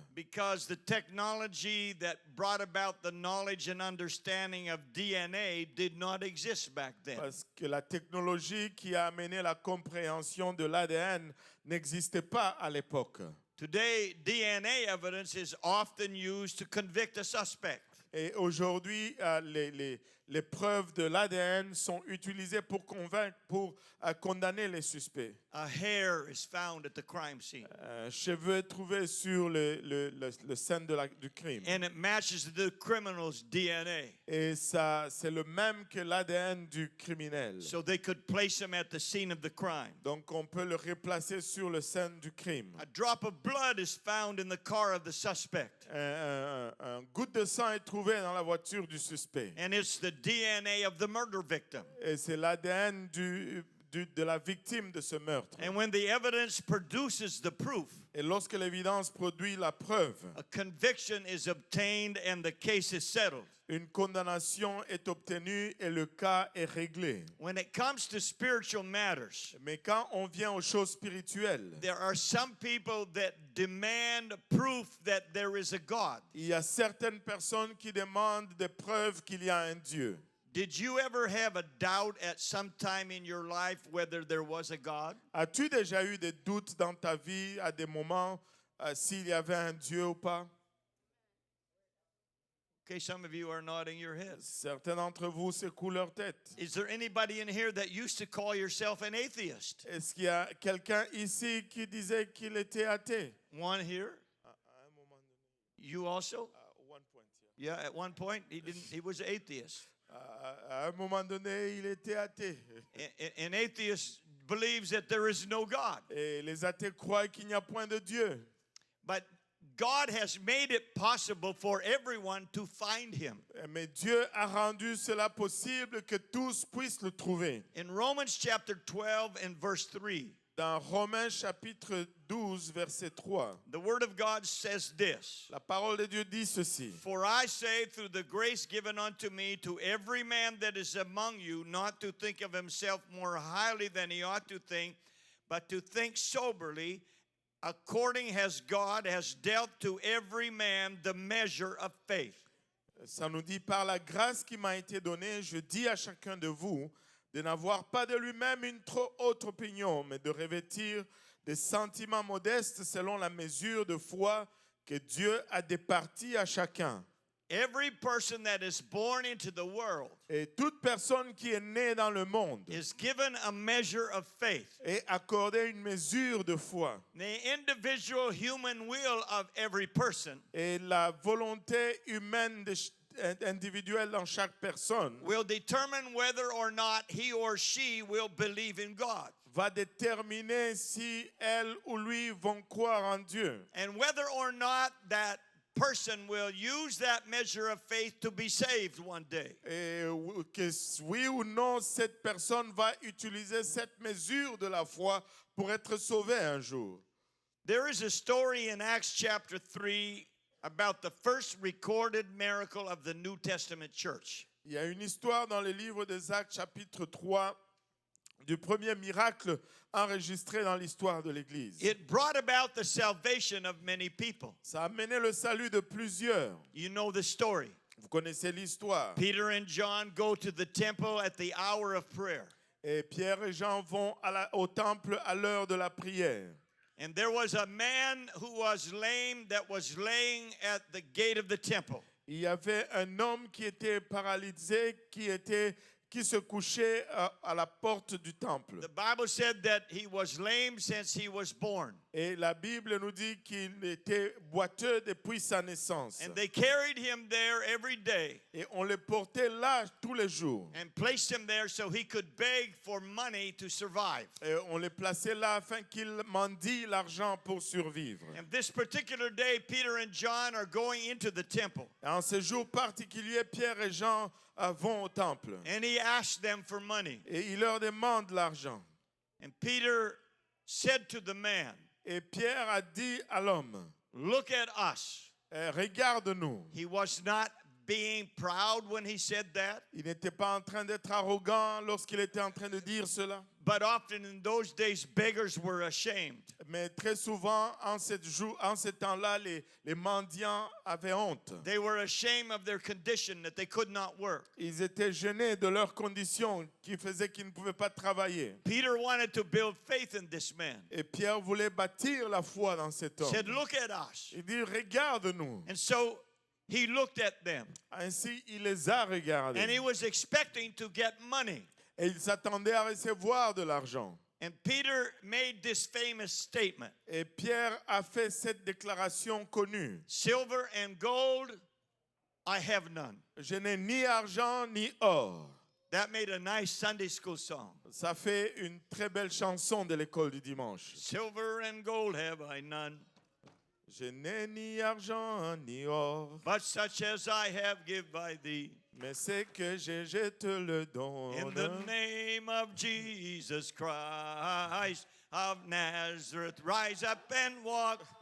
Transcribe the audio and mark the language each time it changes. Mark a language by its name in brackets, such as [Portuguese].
[English] because the technology that brought about the knowledge and understanding of DNA did not exist back then. [French] parce que la technologie qui a amené la compréhension de l'ADN n'existait pas à l'époque. [English] Today, DNA evidence is often used to convict a suspect. [French] Et aujourd'hui, les preuves de l'ADN sont utilisées pour convaincre, pour condamner les suspects. [English] A hair is found at the crime scene, [French] Un cheveu trouvé sur le scène du crime. [English] and it matches the criminal's DNA. [French] Et ça, c'est le même que l'ADN du criminel. [English] So they could place him at the scene of the crime. [French] Donc on peut le replacer sur le scène du crime. [English] A drop of blood is found in the car of the suspect, [French] Un goutte de sang est trouvé dans la voiture du suspect. [English] and it's the DNA of the murder victim. [French] Et c'est l'ADN de la victime de ce meurtre. [English] And when the evidence produces the proof, [French] Et lorsque l'évidence produit la preuve, [English] a conviction is obtained and the case is settled. [French] une condamnation est obtenue et le cas est réglé. [English] When it comes to spiritual matters, [French] Mais quand on vient aux choses spirituelles, [English] there are some people that demand proof that there is a God. [French] il y a certaines personnes qui demandent des preuves qu'il y a un Dieu. [English] Did you ever have a doubt at some time in your life whether there was a God? [French] As-tu déjà eu des doutes dans ta vie à des moments s'il y avait un Dieu ou pas? [English] Okay, some of you are nodding your heads. [French] Certains d'entre vous secouent leur tête. [English] Is there anybody in here that used to call yourself an atheist? [French] Est-ce qu'il y a quelqu'un ici qui disait qu'il était athée? [English] One here? [French] À un moment donné. [English] You also? One point, yeah. Yeah, at one point he was an atheist. [French] À un moment donné, il était athée. [English] An atheist believes that there is no God. [French] Et les athées croient qu'il n'y a point de Dieu. [English] But God has made it possible for everyone to find him. [French] Mais Dieu a rendu cela possible que tous puissent le trouver. [English] In Romans chapter 12 and verse 3, [French] Dans Romains chapitre 12, verset 3, [English] the word of God says this: [French] la parole de Dieu dit ceci. [English] For I say, through the grace given unto me, to every man that is among you, not to think of himself more highly than he ought to think, but to think soberly, according as God has dealt to every man the measure of faith. [French] Ça nous dit, par la grâce qui m'a été donnée, je dis à chacun de vous de n'avoir pas de lui-même une trop haute opinion, mais de revêtir des sentiments modestes selon la mesure de foi que Dieu a départie à chacun. [English] Every person that is born into the world [French] Et toute personne qui est née dans le monde [English] is given a measure of faith. [French] est accordée une mesure de foi. [English] The individual human will of every person [French] Et la volonté humaine individuelle dans chaque personne [English] will determine whether or not he or she will believe in God, [French] va déterminer si elle ou lui vont croire en Dieu. [English] and whether or not that person will use that measure of faith to be saved one day. [French] Et que oui ou non, cette personne va utiliser cette mesure de la foi pour être sauvée un jour. [English] There is a story in Acts chapter 3 about the first recorded miracle of the New Testament church. [French] Il y a une histoire dans le livre des Actes chapitre 3 du premier miracle enregistré dans l'histoire de l'Église. [English] It brought about the salvation of many people. [French] Ça a mené le salut de plusieurs. [English] You know the story. [French] Vous connaissez l'histoire. [English] Peter and John go to the temple at the hour of prayer. [French] Et Pierre et Jean vont au temple à l'heure de la prière. [English] And there was a man who was lame that was laying at the gate of the temple. [French] Il y avait un homme qui était paralysé, qui se couchait à la porte du temple. [English] The Bible said that he was lame since he was born. [French] Et la Bible nous dit qu'il était boiteux depuis sa naissance. [English] And they carried him there every day [French] Et on le portait là tous les jours. [English] and placed him there so he could beg for money to survive. [French] Et on le plaçait là afin qu'il mendie l'argent pour survivre. [English] And this particular day, Peter and John are going into the temple. [French] Et en ce jour particulier, Pierre et Jean vont au temple. [English] And he asked them for money. [French] Et il leur demande l'argent. [English] And Peter said to the man, [French] Et Pierre a dit à l'homme, [English] look at us. [French] regarde-nous. [English] He was not being proud when he said that. [French] Il n'était pas en train d'être arrogant lorsqu'il était en train de dire cela. [English] But often in those days, beggars were ashamed. [French] Mais très souvent, en ce temps-là, les mendiants avaient honte. [English] They were ashamed of their condition that they could not work. [French] Ils étaient gênés de leurs conditions qui faisaient qu'ils ne pouvaient pas travailler. [English] Peter wanted to build faith in this man. [French] Et Pierre voulait bâtir la foi dans cet [English] He [French] homme. [English] said, look at us. [French] Il dit, regarde-nous. [English] And so he looked at them. [French] Ainsi, il les a regardés. [English] And he was expecting to get money. [French] Et il s'attendait à recevoir de l'argent. [English] And Peter made this famous statement. [French] Et Pierre a fait cette déclaration connue. [English] Silver and gold, I have none. [French] Je n'ai ni argent ni or. [English] That made a nice Sunday school song. [French] Ça fait une très belle chanson de l'école du dimanche. [English] Silver and gold have I none, [French] Je n'ai ni argent ni or, [English] but such as I have give I thee. [French] mais c'est que je te le [English] In the [French] donne. [English] name of Jesus Christ of Nazareth, rise up and walk.